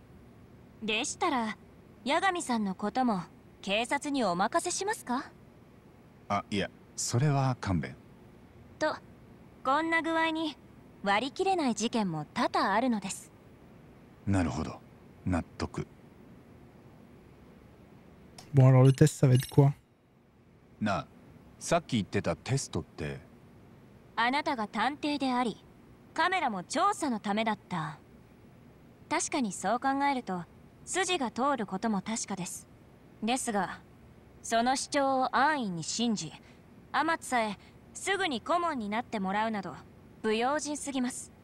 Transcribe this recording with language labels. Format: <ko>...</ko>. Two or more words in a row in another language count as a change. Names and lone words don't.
<ja>でしたら、八神さんのことも警察にお任せしますか？あ、いや、それは勘弁。と、こんな具合に割り切れない事件も多々あるのです。なるほど、納得。</ja> <fr>Bon, alors le test, ça va être quoi?</fr> <ja>なあ、さっき言ってたテストって。あなたが探偵であり、カメラも調査のためだった。確かにそう考えると筋が通ることも確かです。ですが、その主張を安易に信じ、天津さえすぐに顧問になってもらうなど不用心すぎます。</ja>